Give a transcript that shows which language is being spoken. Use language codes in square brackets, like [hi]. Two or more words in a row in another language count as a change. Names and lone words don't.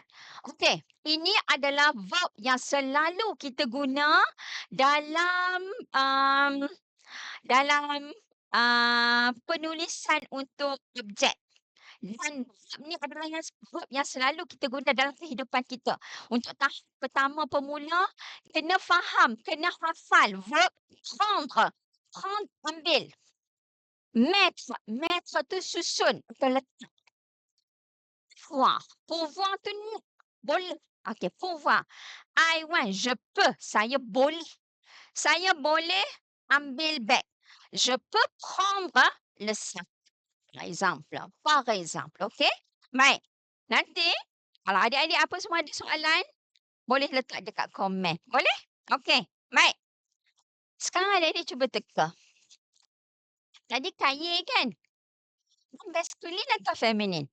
[ms] Okey, ini adalah verb yang selalu kita guna dalam, dalam, penulisan untuk objek. Dan verb ni adalah verb yang selalu kita guna dalam kehidupan kita. Untuk tahap pertama pemula, kena faham, kena hafal verb prendre. Prendre, ambil. [fr] Mettre, mettre [ms] tu susun atau letak. [fr] Pouvoir, pouvoir [ms] tu nak, boleh. Okey, pouvoir. [en] I want, [fr] je peux, [ms] saya boleh. Saya boleh ambil beg. [fr] Je peux prendre le sac. Par exemple, [ms] okey? Baik. Nanti kalau adik-adik apa semua ada soalan, boleh letak dekat komen. Boleh? Okey, baik. Sekarang adik-adik cuba teka. Tadi kaye kan? Maskulin atau feminin?